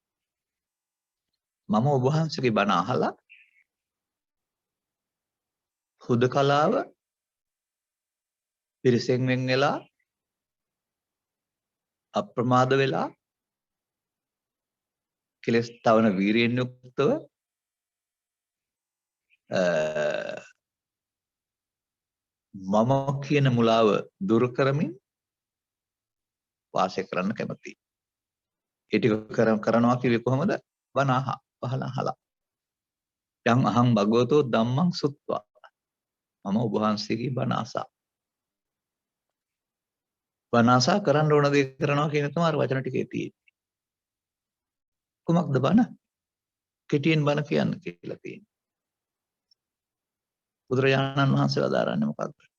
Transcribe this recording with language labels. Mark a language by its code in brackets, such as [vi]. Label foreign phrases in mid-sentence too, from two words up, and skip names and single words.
[si] මම ඔබ වහන්සේගේ බණ අහලා හුදකලාව පිරිසෙන් වෙන් වෙලා අප්‍රමාද වෙලා කෙලස් තවන වීරියෙන් යුක්තව මම කියන මුලාව දුරු කරමින් වාසය කරන්න කැමතියි. ඒ ටික කරනවා කිව්වේ කොහොමද? බණ අහලා. [pi] යම් අහං භගවතෝ ධම්මං සුත්වා. [si] මම ඔබ වහන්සේගේ බණ අසා. බණ අසා කරන්න ඕන දේ කරනවා කියන තමයි අර වචන ටිකේ තියෙන්නේ. කුමක්ද බණ? කෙටියෙන් බණ කියන්න කියලා තියෙන්නේ. බුදුරජාණන් වහන්සේ වදාරන්නේ මොකක්ද?